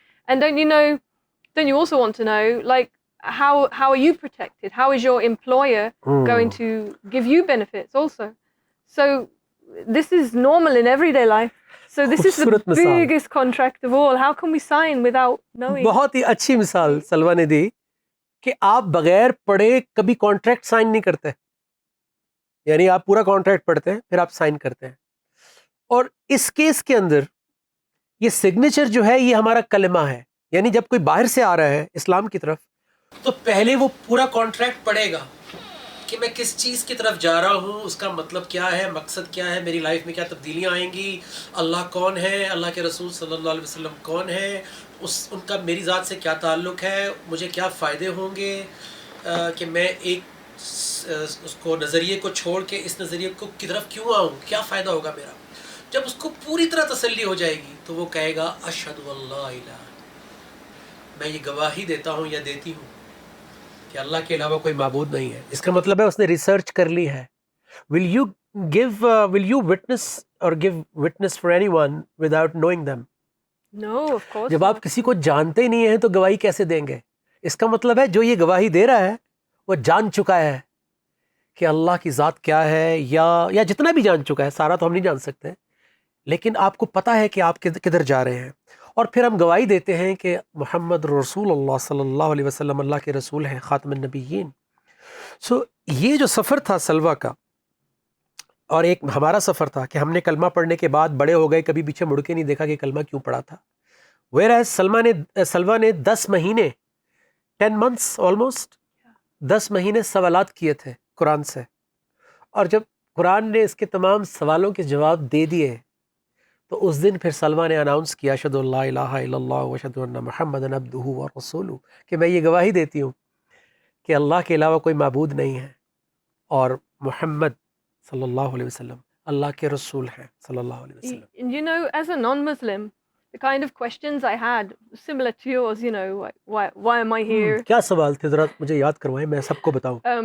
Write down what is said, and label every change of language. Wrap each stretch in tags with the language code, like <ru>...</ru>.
<en>And don't you also want to know, like, how are you protected? How is your employer going to give you benefits also? So this is normal in everyday life. So this is the biggest contract of all. How can we sign without knowing?</en> <ur>بہت ہی اچھی مثال سلوا نے دی کہ آپ بغیر پڑھے کبھی کانٹریکٹ سائن نہیں کرتے. یعنی آپ پورا کانٹریکٹ پڑھتے ہیں پھر آپ سائن کرتے ہیں. اور اس کیس کے اندر یہ سگنیچر جو ہے یہ ہمارا کلمہ ہے. یعنی جب کوئی باہر سے آ رہا ہے اسلام کی طرف تو پہلے وہ پورا کانٹریکٹ پڑھے گا کہ میں کس چیز کی طرف جا رہا ہوں, اس کا مطلب کیا ہے, مقصد کیا ہے, میری لائف میں کیا تبدیلیاں آئیں گی, اللہ کون ہے, اللہ کے رسول صلی اللہ علیہ وسلم کون ہے, ان کا میری ذات سے کیا تعلق ہے, مجھے کیا فائدے ہوں گے کہ میں ایک اس کو نظریے کو چھوڑ کے اس نظریے کو کی طرف کیوں آؤں, کیا فائدہ ہوگا میرا. جب اس کو پوری طرح تسلی ہو جائے گی تو وہ کہے گا</ur> <ar>اشہد ان لا الہ,</ar> <ur>میں یہ گواہی دیتا ہوں یا دیتی ہوں کہ اللہ کے علاوہ کوئی معبود نہیں ہے. اس کا مطلب ہے اس نے ریسرچ کر لی ہے.</ur> <en>will you witness or give witness for anyone without knowing them؟ No, of course</en> <ur>جب آپ</ur> <en>not.</en> <ur>کسی کو جانتے ہی نہیں ہیں تو گواہی کیسے دیں گے؟ اس کا مطلب ہے جو یہ گواہی دے رہا ہے وہ جان چکا ہے کہ اللہ کی ذات کیا ہے، یا جتنا بھی جان چکا ہے، سارا تو ہم نہیں جان سکتے، لیکن آپ کو پتہ ہے کہ آپ کدھر جا رہے ہیں. اور پھر ہم گواہی دیتے ہیں کہ محمد رسول اللہ صلی اللہ علیہ وسلم اللہ کے رسول ہیں، خاتم النبیین. سو یہ جو سفر تھا سلوہ کا، اور ایک ہمارا سفر تھا کہ ہم نے کلمہ پڑھنے کے بعد بڑے ہو گئے، کبھی پیچھے مڑ کے نہیں دیکھا کہ کلمہ کیوں پڑھا تھا. whereas سلوہ نے 10 مہینے</ur> <en>10 months</en> <ur>almost 10 مہینے سوالات کیے تھے قرآن سے، اور جب قرآن نے اس کے تمام سوالوں کے جواب دے دیے تو اس دن پھر سلمہ نے اناؤنس کیا</ur> <ar>اشہد ان لا الہ الا اللہ واشہد ان محمدا عبدہ ورسولہ،</ar> <ur>کہ میں یہ گواہی دیتی ہوں کہ اللہ کے علاوہ کوئی معبود نہیں ہے اور محمد صلی اللہ علیہ وسلم اللہ کے رسول ہیں صلی اللہ علیہ وسلم.</ur> <en>You know, as a non-Muslim, the kind of questions I had, similar to yours, you know, like, why am I here?</en> <ur>کیا سوال تھے ذرا مجھے یاد کروائیں، میں سب کو بتاؤں.</ur>